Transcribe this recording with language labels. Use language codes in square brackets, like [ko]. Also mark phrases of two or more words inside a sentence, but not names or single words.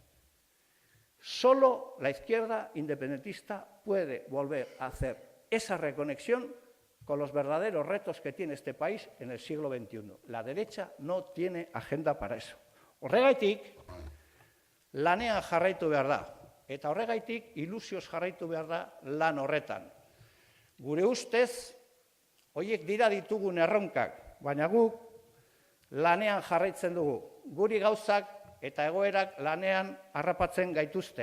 [es] Solo la izquierda independentista puede volver a hacer esa reconexión con los verdaderos retos que tiene este país en el siglo XXI. La derecha no tiene agenda para eso. [eu] Horregaitik, lanean jarraitu behar da. Eta horregaitik, ilusioz jarraitu behar da lan horretan. Gure ustez, horiek dira ditugun erronkak, baina guk lanean jarraitzen dugu. Guri gauzak eta egoerak lanean harrapatzen gaituzte.